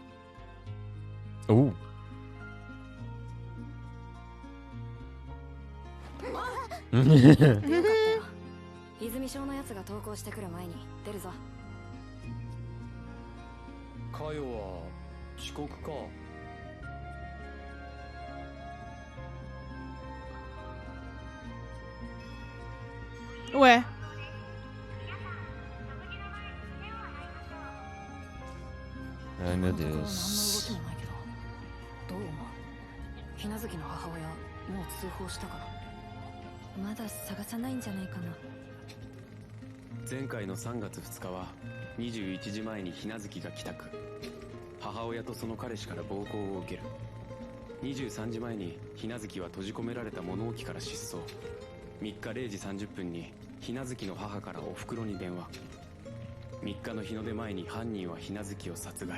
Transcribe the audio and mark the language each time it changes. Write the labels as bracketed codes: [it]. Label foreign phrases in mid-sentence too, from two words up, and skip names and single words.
[ja] Uh, よかったよ。泉省のやつが投稿してくる前に出るぞ。かよは遅刻か。 [pt] Ué. Ai, meu [ja] このところ何の動き [pt] Deus. [ja] もないけど。どう思う？ひなずきの母親、もう通報したかな。まだ探さないんじゃないかな。前回の3月2日は21時前にひなずきが帰宅。母親とその彼氏から暴行を受ける。23時前にひなずきは閉じ込められた物置から失踪。3日0時30分にひなずきの母からお袋に電話。3日の日の出前に犯人はひなずきを殺害。